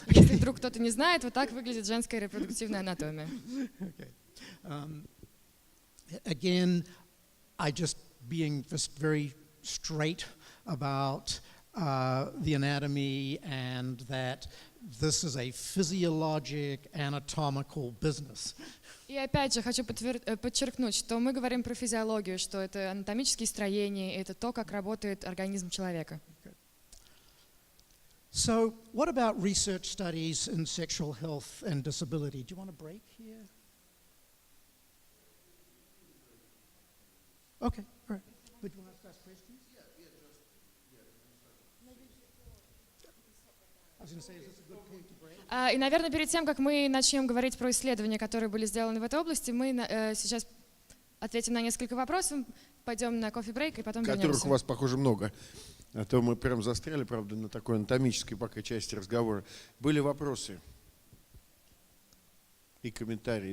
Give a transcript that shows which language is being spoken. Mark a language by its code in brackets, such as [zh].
[ru] Если вдруг кто-то не знает, вот так выглядит женская репродуктивная анатомия. [en] Okay. Again, I just being just very straight about the anatomy and that this is a physiologic, anatomical business. [ru] И опять же хочу подчеркнуть, что мы говорим про физиологию, что это анатомические строения, это то, как работает организм человека. [en] So, what about research studies in sexual health and disability? Do you want a break here? Okay, all right. But you want to ask questions? I was going to say, is this a good point to break? [ru] И, наверное, перед тем, как мы начнем говорить про исследования, которые были сделаны в этой области, мы сейчас ответим на несколько вопросов, пойдем на кофе-брейк и потом вернемся. Которых у вас, похоже, много. А то мы прям застряли, правда, на такой анатомической пока части разговора. Были вопросы и комментарии.